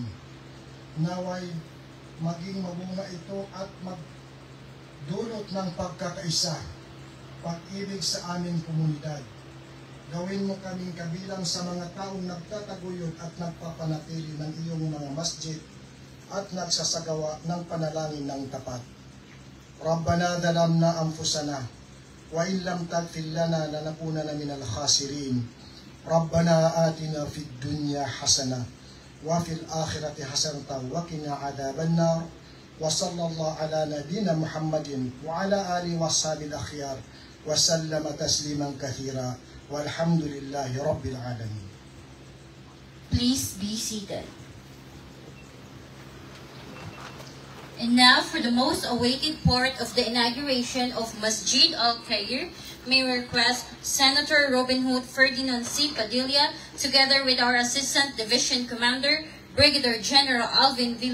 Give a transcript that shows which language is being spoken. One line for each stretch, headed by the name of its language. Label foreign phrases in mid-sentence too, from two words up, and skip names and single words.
Filipino: Naway maging mabunga ito at magdulot ng pagkakaisa, pag-ibig sa aming komunidad. Gawin mo kaming kabilang sa mga taong nagtataguyod at nagpapanatili ng iyong mga masjid at nagsasagawa ng panalangin ng tapat.
Arabic: ربنا ظلمنا أنفسنا وإن لم تغفر لنا لنكونن من الخاسرين. ربنا آتنا في الدنيا حسنة وفي الآخرة حسنة وقنا عذاب النار. وصلى الله على نبينا محمد وعلى آله وصحبه الأخيار وسلم تسليما كثيرا. والحمد لله رب العالمين.
English: Please be seated. And now for the most awaited part of the inauguration of Masjid Al-Khair, may we request Senator Robin Hood Ferdinand C. Padilla, together with our Assistant Division Commander, Brigadier General Alvin V.